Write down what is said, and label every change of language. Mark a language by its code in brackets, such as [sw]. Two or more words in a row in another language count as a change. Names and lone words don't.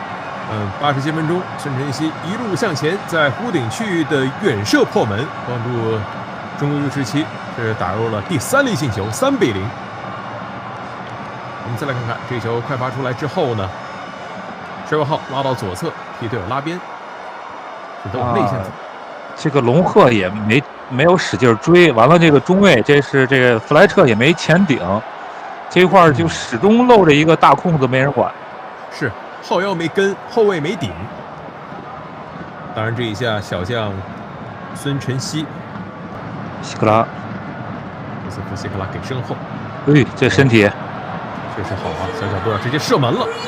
[zh] 87 分鐘，孫晨曦一路向前，在弧頂區域的遠射破門，幫助中國 U17 是打入了第3粒進球，3-0。我們再來看看這球快發出來之後呢，12號拉到左側，替队友拉边，是都有内线组。这个龙鹤也没有使劲追，完了这个中卫这是这个弗莱彻也没前顶，这一塊就始終露着一個大空子沒人管。是後腰沒跟，後衛沒頂。當然這一下小將孫晨曦，希克拉，尤瑟夫希克拉給身後。哎，這身體確實好啊，小角度直接射門了。